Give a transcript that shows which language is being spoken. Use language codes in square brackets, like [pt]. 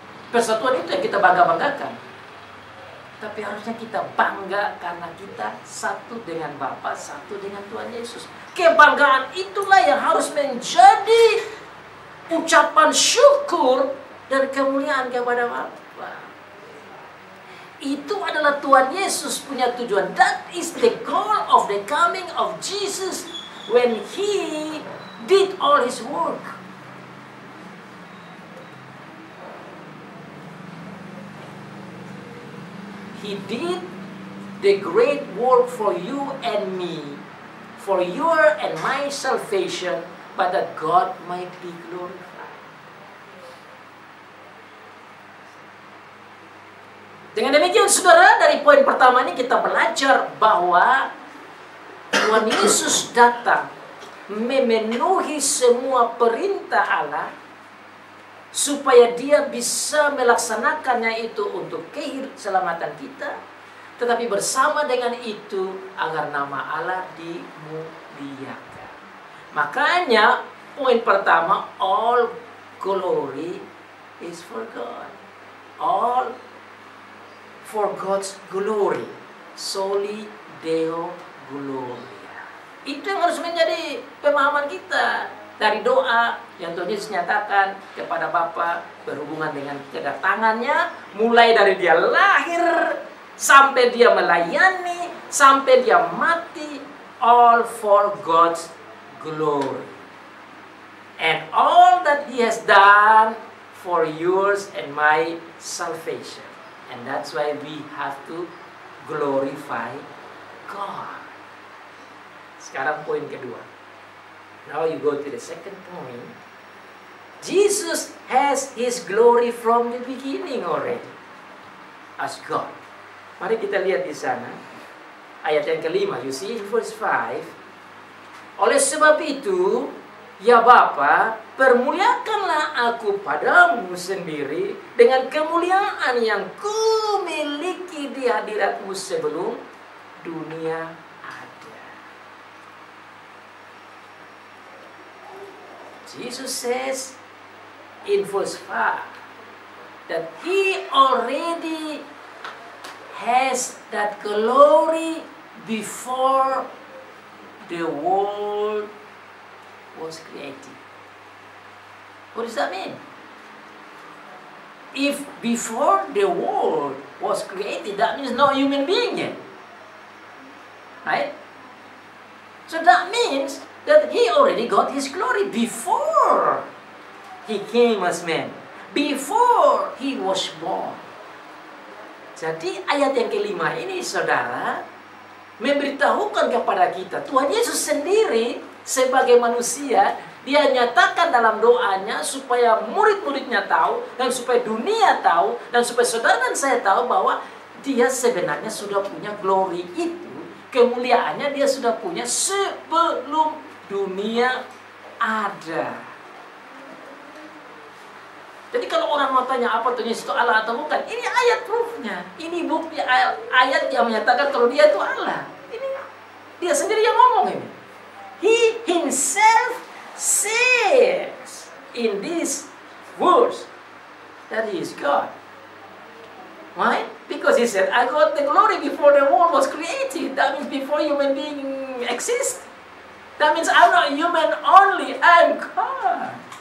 [id] Persatuan itu yang kita bangga-banggakan. Tapi harusnya kita bangga karena kita satu dengan Bapa, satu dengan Tuhan Yesus. Kebanggaan itulah yang harus menjadi ucapan syukur dan kemuliaan kepada Bapa. Itu adalah Tuhan Yesus punya tujuan. [en] That is the goal of the coming of Jesus when He did all His work. He did the great work for you and me, for your and my salvation, but that God might be glorified. [id] Dengan demikian saudara, dari poin pertama ini kita belajar bahwa Tuhan Yesus datang memenuhi semua perintah Allah supaya Dia bisa melaksanakannya itu untuk keselamatan kita, tetapi bersama dengan itu agar nama Allah dimuliakan. Makanya poin pertama, [en] all glory is for God. All for God's glory. [la] Soli Deo Gloria. [id] Itu yang harus menjadi pemahaman kita dari doa yang Tuhan Yesus nyatakan kepada Bapa berhubungan dengan kedatangannya, mulai dari Dia lahir sampai Dia melayani, sampai Dia mati, [en] all for God's glory. And all that He has done for yours and my salvation. And that's why we have to glorify God. [id] Sekarang poin kedua. [en] Now you go to the second point. Jesus has His glory from the beginning already. As God. [id] Mari kita lihat di sana. Ayat yang kelima. [en] You see in verse 5. [id] Oleh sebab itu, ya Bapa, permuliakanlah aku padamu sendiri dengan kemuliaan yang kumiliki di hadiratmu sebelum dunia ada. [en] Jesus says in verse 5 that He already has that glory before the world was created. What does that mean? If before the world was created, that means no human being yet. Right? So that means that he already got his glory before he came as man. Before he was born. [id] Jadi ayat yang kelima ini, saudara, memberitahukan kepada kita Tuhan Yesus sendiri sebagai manusia, dia nyatakan dalam doanya supaya murid-muridnya tahu, dan supaya dunia tahu, dan supaya saudara dan saya tahu bahwa dia sebenarnya sudah punya glory itu. Kemuliaannya dia sudah punya sebelum dunia ada. Jadi kalau orang mau tanya apa Tuhan Yesus itu Allah atau bukan, ini ayat proofnya. Ini bukti ayat yang menyatakan kalau dia itu Allah. Ini dia sendiri yang ngomong ini. [en] He himself says in this verse that he is God. Why? Because he said, I got the glory before the world was created. That means before human being exists. That means I'm not human only, I'm God.